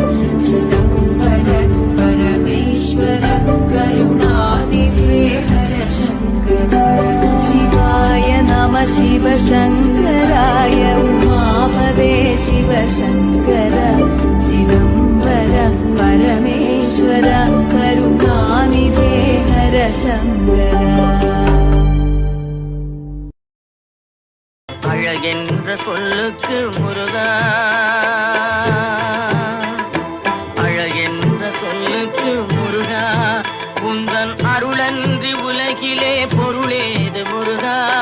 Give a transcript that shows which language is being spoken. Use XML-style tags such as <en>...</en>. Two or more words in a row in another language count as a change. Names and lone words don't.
<sa>चिदम्बर परमेश्वर करुणानिधे हर शङ्कर शिवाय नमः शिव शङ्कराय उमापदे शिव शङ्कर चिदम्बर परमेश्वर करुणानिधे हर शङ्कर</sa> <ta>அழகென்ற சொல்லுக்கு முருகா, அழகென்ற சொல்லுக்கு முருகா, உந்தன் அருளன்றி உலகிலே பொருளேது முருகா.</ta>